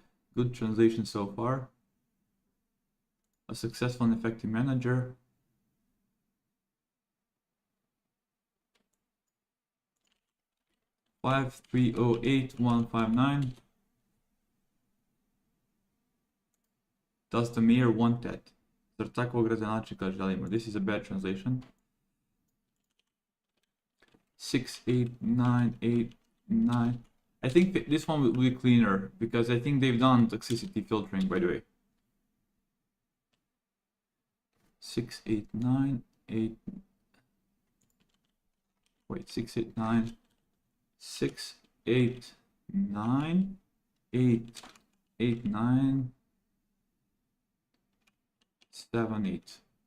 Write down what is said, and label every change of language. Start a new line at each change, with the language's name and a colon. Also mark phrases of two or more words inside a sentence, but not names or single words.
English: Good translation so far. A successful and effective manager. Five 308,159. Does the mayor want that?
Croatian: Zar takvog gradonačelnika želimo?
English: This is a bad translation. 68989. I think this one will be cleaner because I think they've done toxicity filtering, by the way. 689 wait, 689 689 889 78.